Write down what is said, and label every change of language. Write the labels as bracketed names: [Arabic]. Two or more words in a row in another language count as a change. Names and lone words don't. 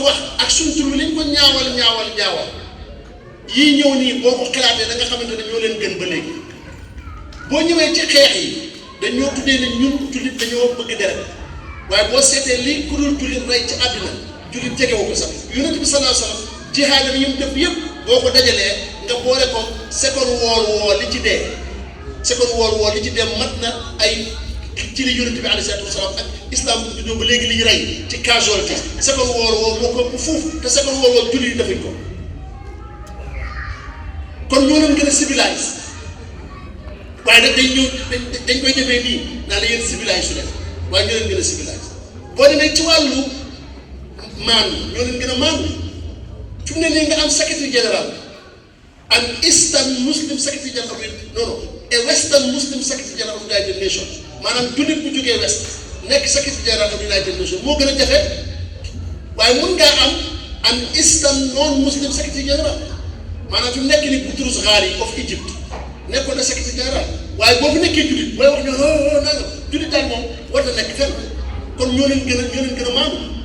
[Wolof] ak suñ tur bi lañ ko ñaawal yii ñëw nii boo ko xalaatee da nga xamante ne ñoo leen gën ba léegi boo ñëwee ci xeex yi dañoo tuddee ne ñun jullit dañoo bëgg deret waaye boo seetee lii ku dul jullit rey ci àddina jullit jegewu ko sax yonent bi [Arabic] صلى الله عليه وسلم [Wolof] jihaad bi ñu def yëpp boo ko dajalee nga boole ko [English] second world war [Wolof] li ci dee mat na ay ci li yonent bi [Arabic] عليه الصلاة والسلام [Wolof] ak islam bu juddoo ba léegi li ñu rey ci [English] casualty second world war [Wolof] moo ko ëpp fuuf te [English] second world war [Wolof] jullit yi defuñ ko kon ñoo leen gën a civilisé waaye nag dañ koy defee nii naa la yéen civilisé su def waaye ñoo leen gën a civilisé boo demee ci wàllu maanu ñoo leen gën a maanu fi mu ne nii nga am [French] secrétaire général [English] an Eastern Muslim [French] secrétaire général [English] a Western Muslim [French] secrétaire général [English] of the United Nations [Wolof] maanaam jullit bu jógee West nekk [French] secrétaire général [English] of the United Nations [Wolof] moo gën a jafe waaye mun ngaa am [English] an Eastern non Muslim [French] secrétaire général [Wolof] maanaam fi mu nekk ni Boutros Ghali of Egypt nekkoon na [French] secrétaire général [Wolof] waaye boo fi nekkee jullit booy wax ñoo nanga jullit daal moom war na nekk fenn kon ñoo leen gën a maanu